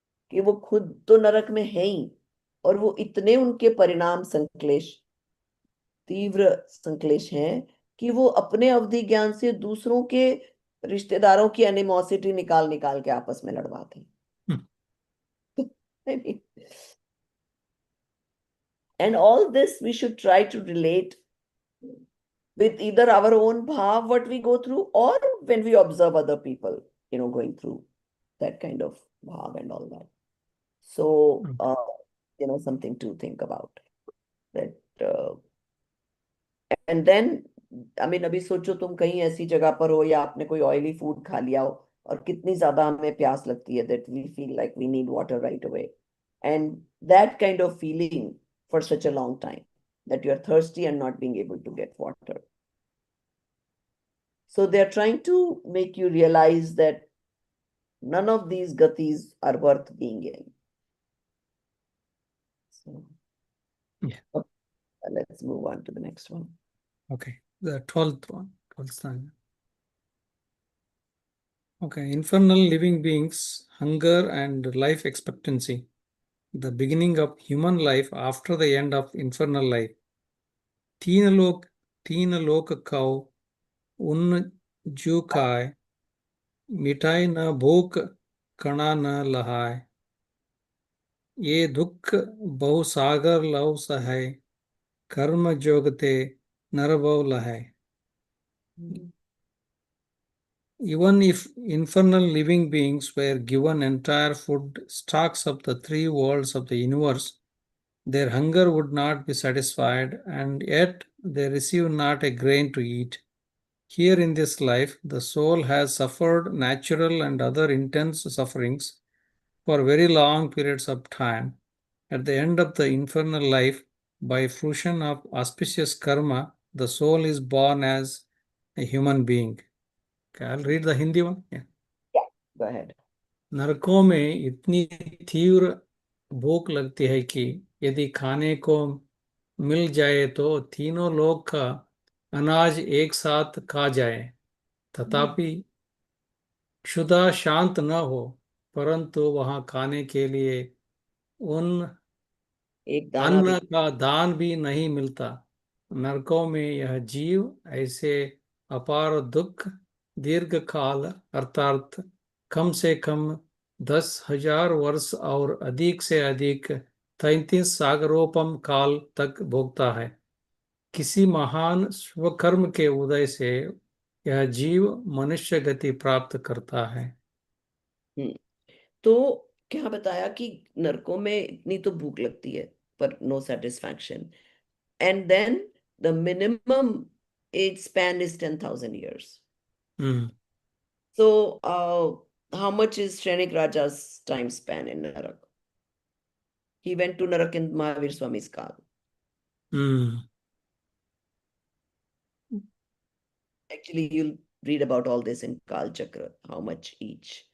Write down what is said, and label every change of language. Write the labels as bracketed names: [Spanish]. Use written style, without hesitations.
[Hindi] कि वो खुद तो नरक में है ही, और वो इतने उनके परिणाम संक्लेश, तीव्र संक्लेश हैं, कि वो अपने अवधि ज्ञान से दूसरों के रिश्तेदारों की एनिमोसिटी निकाल निकाल के आपस में लड़वाते हैं. [English] And all this we should try to relate with either our own bhav, what we go through, or when we observe other people, going through that kind of bhav and all that. So, something to think about that. And then, I mean, [Hindi] अभी सोचो तुम कहीं ऐसी जगह पर हो या आपने कोई ऑयली फूड खा लिया हो, और कितनी ज्यादा हमें प्यास लगती है, [English] that we feel like we need water right away. And that kind of feeling for such a long time, that you're thirsty and not being able to get water. So they're trying to make you realize that none of these gatis are worth being in. So, Yeah. let's move on to the next one. Okay, the 12th one, 12th line. Okay, infernal living beings, hunger and life expectancy, the beginning of human life after the end of infernal life. [Hindi] तीन लोक खाओ, उन जू खाए, मिठाई न भूख, कणा न लहाय, ये दुख बहु सागर लव सहाय, कर्म जोगते नरभव लहाय. [English] Even if infernal living beings were given entire food stocks of the three worlds of the universe, their hunger would not be satisfied, and yet they receive not a grain to eat. Here in this life, the soul has suffered natural and other intense sufferings for very long periods of time. At the end of the infernal life, by fruition of auspicious karma, the soul is born as a human being. Okay, I'll read the Hindi one. Yeah. Go ahead. [Hindi] नरकों में इतनी तीव्र भूख लगती है कि यदि खाने को मिल जाए तो तीनों लोग का अनाज एक साथ खा जाए, तथापि क्षुधा शांत न हो, परंतु वहां खाने के लिए उन एक दाना भी अन्न का दान भी नहीं मिलता. नरकों में यह जीव ऐसे अपार दुख दीर्घ काल अर्थात कम से कम 10,000 वर्ष और अधिक से अधिक 33 सागरोपम काल तक भोगता है. किसी महान स्वकर्म के उदय से यह जीव मनुष्य गति प्राप्त करता है. तो क्या बताया कि नरकों में इतनी तो भूख लगती है पर [English] No satisfaction, and then the minimum age span is 10,000 years. So how much is Shrenik Raja's time span in Narak? He went to Narak in Mahavir Swami's Kal. Actually, you'll read about all this in Kal Chakra, how much each.